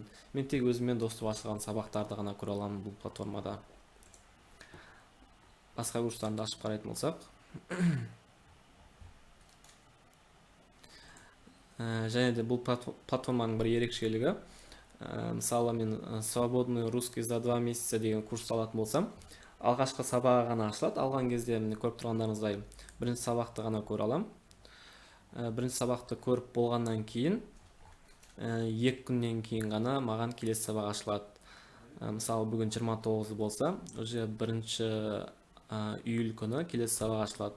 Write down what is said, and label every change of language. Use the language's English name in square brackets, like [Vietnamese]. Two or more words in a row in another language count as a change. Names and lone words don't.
[Kazakh] Мен тек өзіммен доступ ашылған сабақтарды ғана көре аламын бұл платформада. Басқа курстарды ашып қарайтын болсақ, және де бұл платформаның бір ерекшелігі, мысалы мен [Russian] свободный русский за 2 месяца [Kazakh] деген курс алатын болсам, алғашқы сабағы ғана ашылады. Алған кезде көріп тұрғандарыңыздай бірінші сабақты ғана көре алам. Бірінші сабақты көріп болғаннан кейін 2 күннен кейін ғана маған келесі сабақ ашылады. Мысалы бүгін 29 болса, уже 1 июль күні келесі сабақ ашылады.